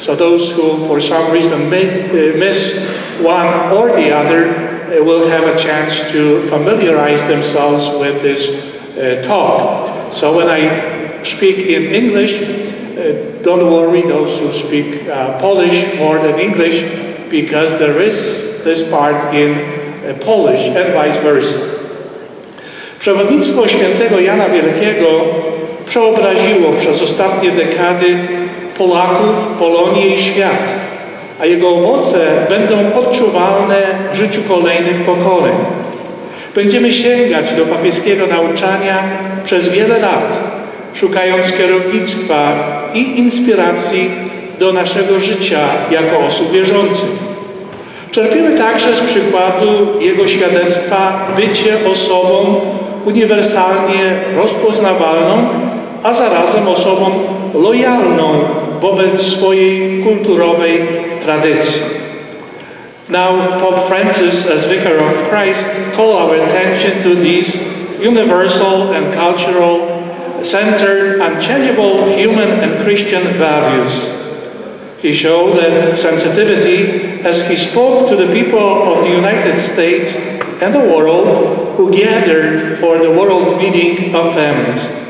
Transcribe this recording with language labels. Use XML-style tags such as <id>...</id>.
<en>So those who for some reason may miss one or the other will have a chance to familiarize themselves with this talk. So when I speak in English, don't worry those who speak Polish more than English, because there is this part in Polish and vice versa.</en> <pl>Przewodnictwo świętego Jana Wielkiego przeobraziło przez ostatnie dekady Polaków, Polonię i świat, a jego owoce będą odczuwalne w życiu kolejnych pokoleń. Będziemy sięgać do papieskiego nauczania przez wiele lat, szukając kierownictwa i inspiracji do naszego życia jako osób wierzących. Czerpiemy także z przykładu jego świadectwa bycie osobą uniwersalnie rozpoznawalną, a zarazem osobą lojalną wobec swojej kulturowej tradycji.</pl> <en>Now, Pope Francis, as Vicar of Christ, called our attention to these universal and cultural, centered, unchangeable human and Christian values. He showed that sensitivity as he spoke to the people of the United States and the world who gathered for the World Meeting of Families.</en>